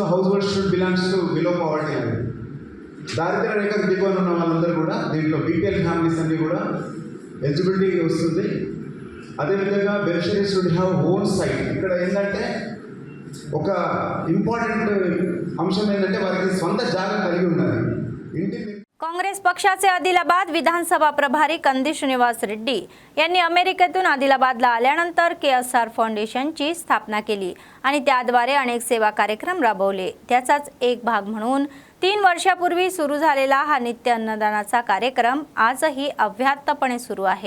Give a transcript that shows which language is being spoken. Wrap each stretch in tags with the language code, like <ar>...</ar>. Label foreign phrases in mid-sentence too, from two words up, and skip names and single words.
<en>house hold should belongs to below poverty line.</en> <te>దారిద్ర్య రేఖకు దిగువన ఉన్న వాళ్ళందరూ కూడా దీంట్లో</te> <en>BPL families</en> <te>అన్నీ కూడా ఎలిజిబిలిటీ వస్తుంది.</te> <en>అదేవిధంగా beneficiaries should have own site.</en> <te>ఇక్కడ ఏంటంటే ఒక ఇంపార్టెంట్ అంశం ఏంటంటే వారికి సొంత జాగా కలిగి ఉండాలి. ఇంటి</te> <mr>काँग्रेस पक्षाचे आदिलाबाद विधानसभा प्रभारी कंदी श्रीनिवास रेड्डी यांनी अमेरिकेतून आदिलाबादला आल्यानंतर KSR फाउंडेशनची स्थापना केली आणि त्याद्वारे अनेक सेवा कार्यक्रम राबवले. त्याचाच एक भाग म्हणून 3 वर्षापूर्वी सुरू झालेला हा नित्य अन्नदानाचा कार्यक्रम आजही अव्याहतपणे सुरू आहे.</mr>